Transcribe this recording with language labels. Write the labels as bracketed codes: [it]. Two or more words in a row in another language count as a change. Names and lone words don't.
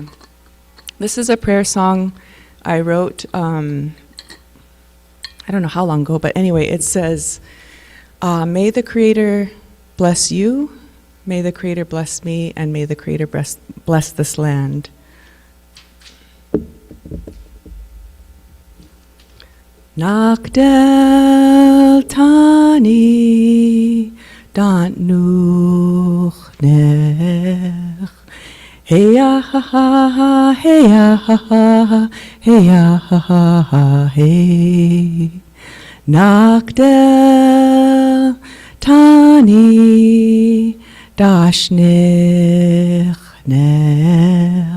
[en] This is a prayer song I wrote. I don't know how long ago, but anyway, it says, may the Creator bless you, may the Creator bless me, and may the Creator bless this land. Nakdel tani dant nuch nech. Hey ya ha ha ha, hey ya ha ha, hey ya ha ha ha, hey. Nakdel tani dashnech nech.